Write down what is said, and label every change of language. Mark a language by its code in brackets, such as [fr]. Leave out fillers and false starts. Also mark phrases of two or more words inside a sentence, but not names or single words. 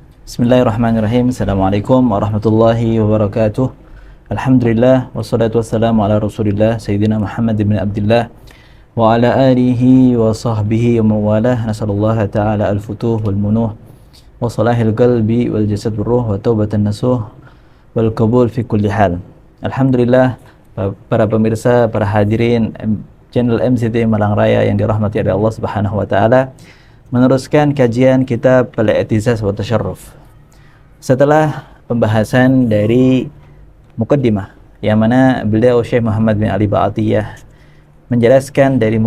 [ar] بسم الله الرحمن الرحيم. السلام عليكم ورحمة الله وبركاته. الحمد لله والصلاة والسلام على رسول الله سيدنا محمد بن عبد الله وعلى آله وصحبه ومن والاه. نسأل الله تعالى الفتوح والمنوح وصلاح القلب والجسد والروح وتوبة نصوحا والقبول في كل حال. [id] Alhamdulillah, para pemirsa, para hadirin channel MCT Malang Raya yang dirahmati oleh Allah [ar] سبحانه وتعالى, [id] meneruskan kajian kitab Al-I'tizaz wa Tasyarruf. Setelah pembahasan dari mukaddimah yang mana beliau Syekh Muhammad bin Ali Ba'atiyah menjelaskan dari